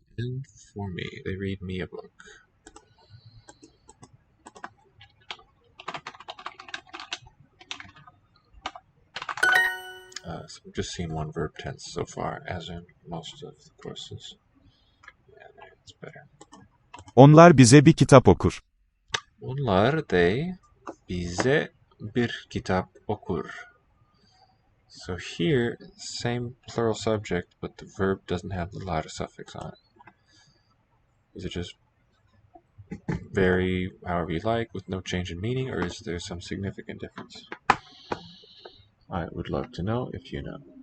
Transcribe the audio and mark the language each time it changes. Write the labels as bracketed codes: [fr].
[en] N for me. They read me a book. So we've just seen one verb tense so far, as in most of the courses. Yeah, it's better. [tr] Onlar bize bir kitap okur. Onlar, they, bize bir kitap okur. [en] So here, same plural subject, but the verb doesn't have the lar suffix on it. Is it just vary however you like with no change in meaning, or is there some significant difference? I would love to know if you know.